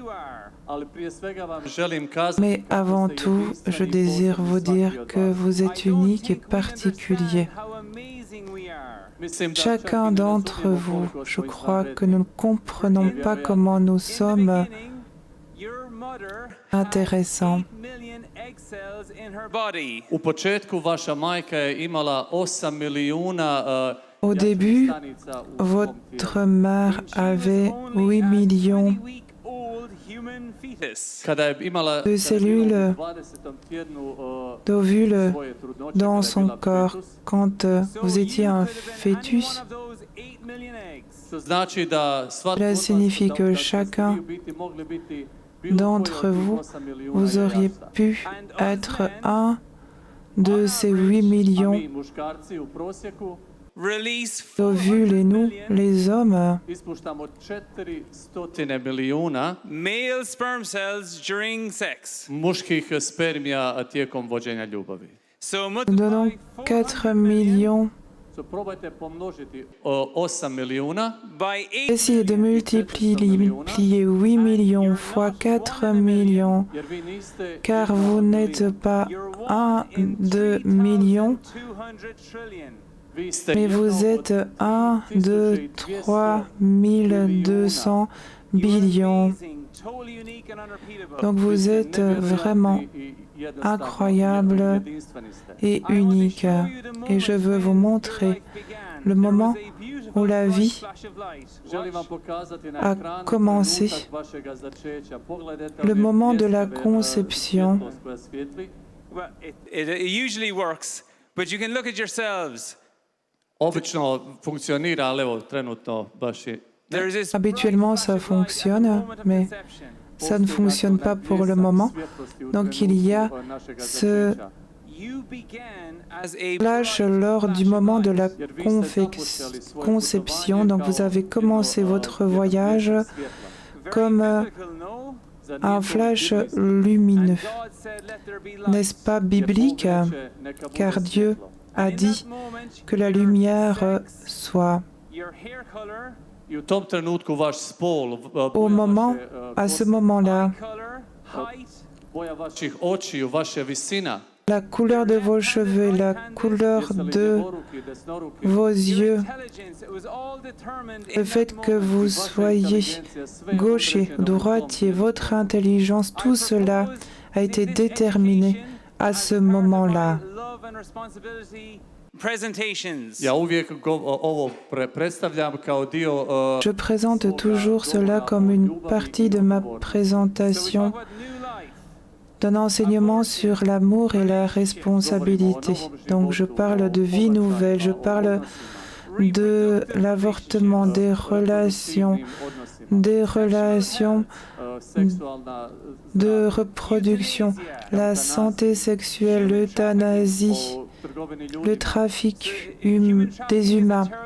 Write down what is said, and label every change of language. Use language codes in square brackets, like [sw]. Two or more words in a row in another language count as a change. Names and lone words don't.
[fr] Mais avant tout, je désire vous dire que vous êtes unique et particulier. Chacun d'entre vous, je crois que nous ne comprenons pas comment nous sommes intéressants. [hr] U početku vaša majka je imala 8 milijuna [fr] Au début, votre mère avait 8 millions [hr] kada je imala [fr] de cellules d'ovules dans son corps quand vous étiez un fœtus. [hr] Znači da [fr] Cela signifie que chacun d'entre vous, vous auriez pu être un de ces 8 millions d'ovules et nous, les hommes, [hr] ispuštamo 400 milijuna [en] male sperm cells during sex. [hr] muških spermija tijekom vođenja ljubavi. [en] So [fr] nous donnons 4 millions. [en] So, [hr] probajte pomnožiti 8 milijuna [en] by 8 [fr] Essayez de multiplier 8 millions fois 4 millions, [hr] jer vi niste [fr] car vous n'êtes pas 1 de millions, [en] 200 trillion. [hr] vi ste [fr] mais vous êtes 1 de 3200 billions. [en] Totally unique and unrepeatable. [fr] Donc vous êtes vraiment incroyable et unique. Et je veux vous montrer le moment où la vie a commencé, le moment de la conception. [en] Well, it usually works, but you can look at yourselves. [hr] Obično funkcionira, ali evo trenutno baš je. [en] There is this [fr] Habituellement, ça fonctionne, mais ça ne fonctionne pas pour le moment. Donc il y a ce [en] you began as a [fr] flash lors du moment de la conception. Donc vous avez commencé votre voyage comme un flash lumineux. N'est-ce pas biblique? Car Dieu a dit que la lumière soit. [en] your hair color, [hr] I u tom trenutku vaš spol, [fr] Au moment, à ce moment-là, [en] color, height, [hr] boja vaših očiju, vaša visina, [fr] la couleur de vos cheveux, la couleur de vos yeux, [en] intelligence, it was all determined [fr] le [en] in [fr] fait [en] that [fr] que [en] moment. [fr] vous soyez gaucher, droitier, votre intelligence, tout cela a été déterminé à ce moment-là. [en] Love and responsibility presentations. [hr] ja uvijek ovo predstavljam kao dio [fr] Je présente toujours cela comme une partie de ma présentation [en] What new life? [fr] d'un enseignement sur l'amour et la responsabilité. Donc je parle de vie nouvelle, je parle de l'avortement, des relations de reproduction, la santé sexuelle, l'euthanasie, le trafic des humains.